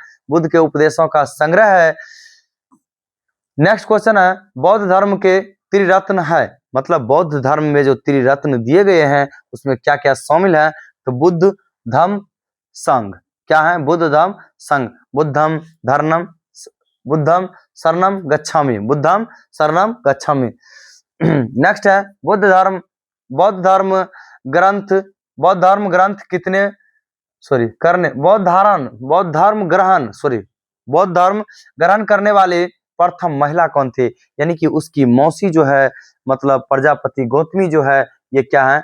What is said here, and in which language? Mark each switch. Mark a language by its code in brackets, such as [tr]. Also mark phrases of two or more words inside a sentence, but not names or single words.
[hi] बुद्ध के उपदेशों का संग्रह है। [en] next question [hi] है, बौद्ध धर्म के त्रिरत्न है, मतलब बौद्ध धर्म में जो त्रिरत्न दिए गए हैं उसमें क्या क्या शामिल है? तो बुद्ध, धम्म, संघ। क्या है? बुद्ध, धम्म, संघ। [pi] बुद्धम शरणम गच्छामि। बुद्धम शरणम गच्छामि। [hi] नेक्स्ट है, बौद्ध धर्म ग्रंथ कितने बौद्ध धर्म ग्रहण करने वाले प्रथम महिला कौन थे? यानी कि उसकी मौसी जो है, मतलब प्रजापति गौतमी जो है, ये क्या है?